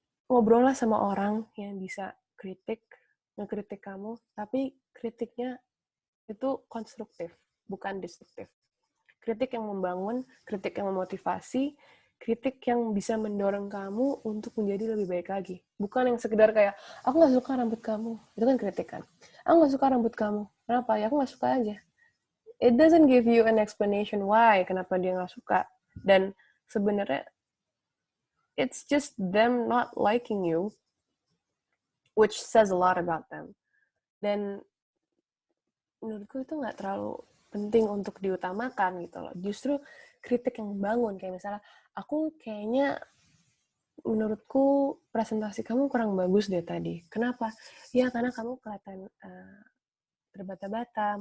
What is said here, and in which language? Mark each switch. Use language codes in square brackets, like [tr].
[id] Ngobrollah sama orang yang bisa ngekritik kamu, tapi kritiknya itu konstruktif, bukan destruktif. Kritik yang membangun, kritik yang memotivasi, kritik yang bisa mendorong kamu untuk menjadi lebih baik lagi. Bukan yang sekedar kayak, aku gak suka rambut kamu. Itu kan kritikan. Aku gak suka rambut kamu. Kenapa? Ya aku gak suka aja. [en] It doesn't give you an explanation why, [id] kenapa dia gak suka. Dan sebenarnya, [en] it's just them not liking you, which says a lot about them. [id] Dan menurutku itu gak terlalu penting untuk diutamakan gitu loh. Justru kritik yang membangun, kayak misalnya, aku kayaknya menurutku presentasi kamu kurang bagus deh tadi. Kenapa? Ya karena kamu kelihatan terbata-bata.